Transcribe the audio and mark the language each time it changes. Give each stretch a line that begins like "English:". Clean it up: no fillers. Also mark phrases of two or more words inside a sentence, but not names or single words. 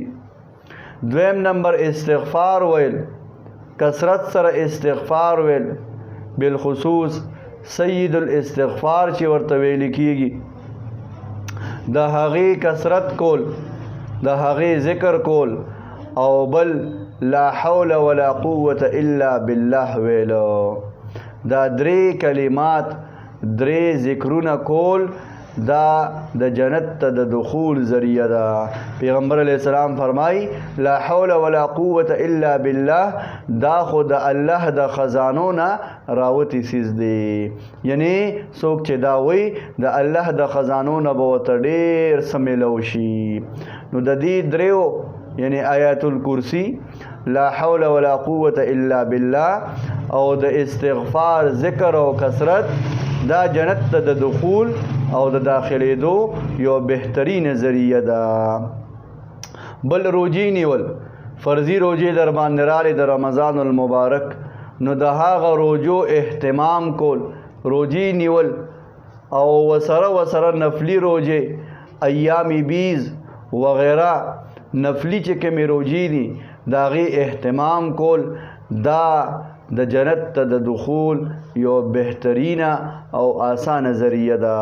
Pashto: دویم نمبر استغفار ویل، کثرت سره استغفار ویل، بالخصوص
Arabic: سید الاستغفار
Pashto: چې ورته ویل کیږي، د هغې کثرت کول، د هغې ذکر کول، او بل
Arabic: لا حول ولا قوة الا بالله
Pashto: ویلو. دا 3 کلمات 3 ذکرونه کول دا د جنت ته د دخول ذریعہ ده.
Arabic: پیغمبر علیہ السلام فرمای لا حول ولا قوة الا بالله،
Pashto: دا خو د الله د خزانو نه راوتی سیز دی. یعنی څوک چې دا وی د الله د خزانو نه به ورته ډېر څه میلو شي. نو د دې 3 یعنی
Arabic: آیات الکرسی، لا حول ولا قوة الا بالله،
Pashto: او د استغفار ذکر او کثرت دا جنت ته د دخول او د داخلېدو یو بهترین ذریعه ده. بل روجی نیول، فرضي روجې در باندې راغلې د رمضان المبارک، نو د هغه روجو اهتمام کول، روجی نیول، او وسره نفلی روجې
Arabic: ایام بیز
Pashto: وغیرہ نفلی چې کومې روجې دي د هغې اهتمام کول، دا د جنت ته د دخول یو بهترینه او آسانه ذریعه ده.